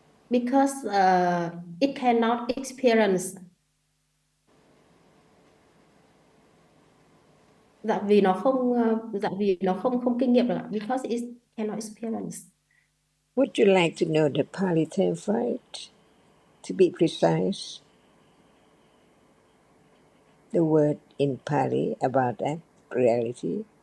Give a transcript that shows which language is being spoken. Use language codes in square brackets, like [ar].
[en] Because it cannot experience. [vi] Dạ vì nó không kinh nghiệm được ạ. [en] Because it cannot experience. Would you like to know the Pali term for it? To be precise, the word in Pali about that reality.